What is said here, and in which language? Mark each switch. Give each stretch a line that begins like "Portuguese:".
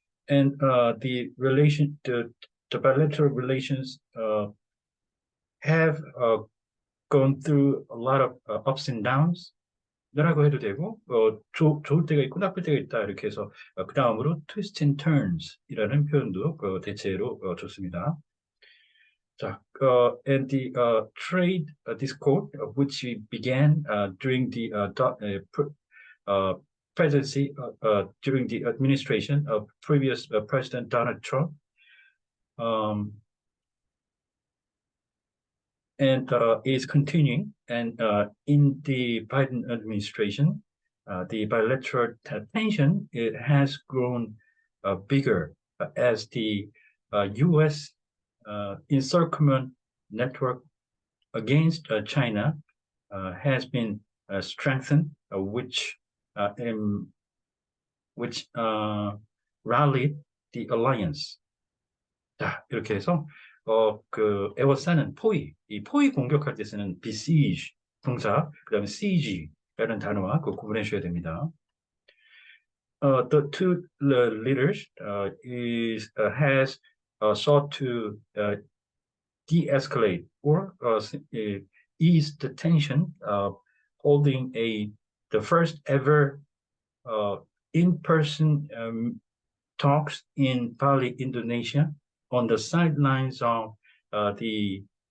English: And the bilateral relations have gone through a lot of ups and downs.
Korean: 라고 해도 되고, 좋을 때가 있고 나쁠 때가 있다. 이렇게 해서, 그 다음으로
English: twist and turns
Korean: 이라는 표현도 대체로 좋습니다.
English: 자, and the trade discord, which began during the presidency, during the administration of previous President Donald Trump, um, and is continuing. And in the Biden administration, the bilateral tension it has grown bigger as the U.S. Encirclement network against China has been strengthened, which rallied the alliance.
Korean: 자, 이렇게 해서 에워싸는 이 포위 공격할 때 쓰는 besiege 동사, 그다음에 siege라는 단어와 구분해 주셔야 됩니다. The two leaders has sought to de-escalate or ease the tension, holding the first ever in-person talks in Bali, Indonesia, on the sidelines of the